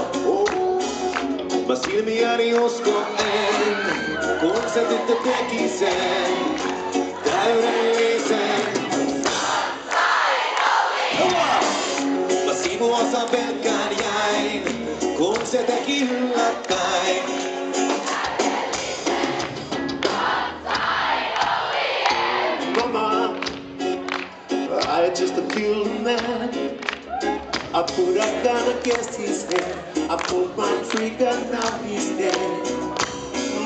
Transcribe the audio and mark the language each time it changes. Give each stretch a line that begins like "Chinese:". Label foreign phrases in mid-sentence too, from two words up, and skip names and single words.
Finnish: Mä silmiäni uskon en, kun se tyttö teki sen täydellisen. Mä sivuosan pelkään jäin, kun se teki yllättäin.
English: Mama, I just killed a man. I put a gun against his head. I pulled my trigger, now he's dead.